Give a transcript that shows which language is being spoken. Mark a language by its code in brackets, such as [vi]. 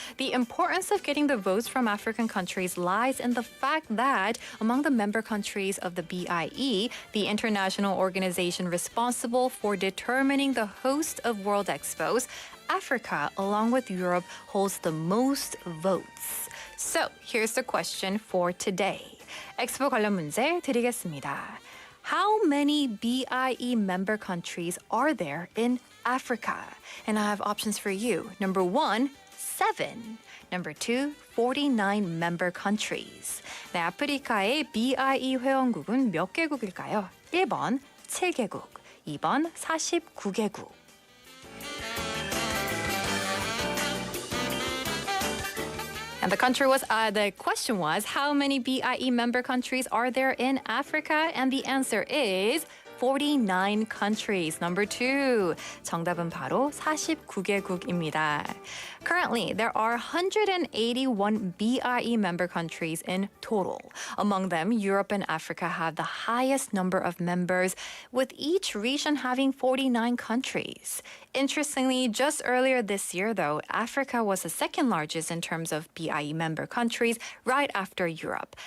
[en] The importance of getting the votes from African countries lies in the fact that among the member countries of the BIE, the international organization responsible for determining the host of World Expos, Africa, along with Europe, holds the most votes. So, here's the question for today. [ko] 엑스포 관련 문제 드리겠습니다. [en] How many BIE member countries are there in Africa? And I have options for you. Number 1, 7. Number 2, 49 member countries. [ko] 네, 아프리카의 BIE 회원국은 몇 개국일까요? 1번 7개국, 2번 49개국. [en] And the question was, how many BIE member countries are there in Africa? And the answer is 49 countries. Number 2. [ko] 정답은 바로 49개국입니다. [en] Currently, there are 181 BIE member countries in total. Among them, Europe and Africa have the highest number of members, with each region having 49 countries. Interestingly, just earlier this year, though, Africa was the second largest in terms of BIE member countries, right after Europe.